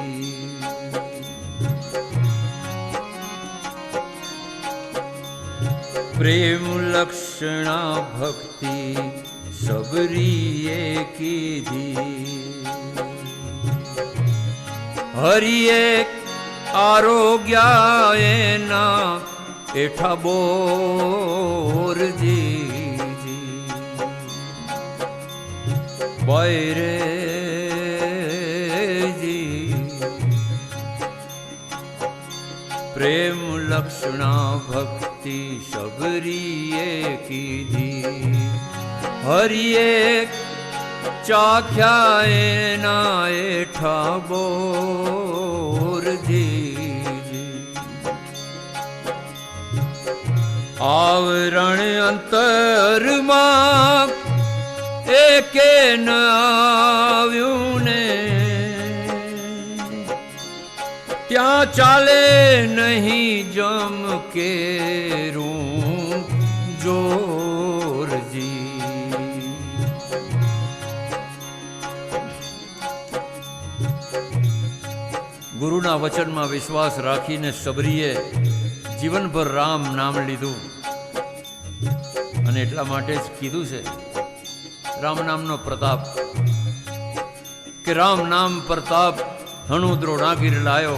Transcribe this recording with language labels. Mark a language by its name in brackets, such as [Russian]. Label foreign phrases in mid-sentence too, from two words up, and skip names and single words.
[Gujarati] પ્રેમ લક્ષણા ભક્તિ સબરીએ કીધી. હરિએ આરોગ્યાએ ના એઠા બોર જી. બૈરે જી પ્રેમ લક્ષણા ભક્તિ સબરીએ કીધી. હરિએ ચાખ્યાએ ના એઠા બોર જી. આવરણ અંતર માં એકે ન આવ્યું ને, ત્યાં ચાલે નહીં જમ કેરું જોરજી. ગુરુના વચનમાં વિશ્વાસ રાખીને સબરીએ જીવનભર રામ નામ લીધું, અને એટલા માટે જ કીધું છે રામ નામનો પ્રતાપ, કે [Hindi] राम नाम प्रताप हनु द्रोणागिर लायो.